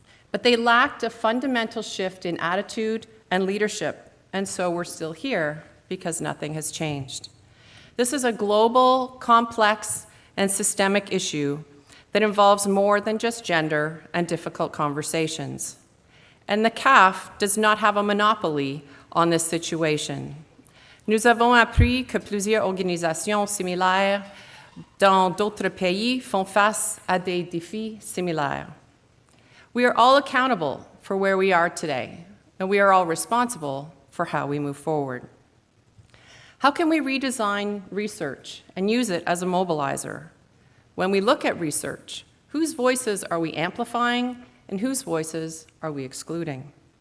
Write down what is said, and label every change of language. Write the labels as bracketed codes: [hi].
[en] But they lacked a fundamental shift in attitude and leadership, and so we're still here because nothing has changed. This is a global, complex, and systemic issue that involves more than just gender and difficult conversations. And the CAF does not have a monopoly on this situation. [fr] Nous avons appris que plusieurs organisations similaires dans d'autres pays font face à des défis similaires. [en] We are all accountable for where we are today, and we are all responsible for how we move forward. How can we redesign research and use it as a mobilizer? When we look at research, whose voices are we amplifying and whose voices are we excluding?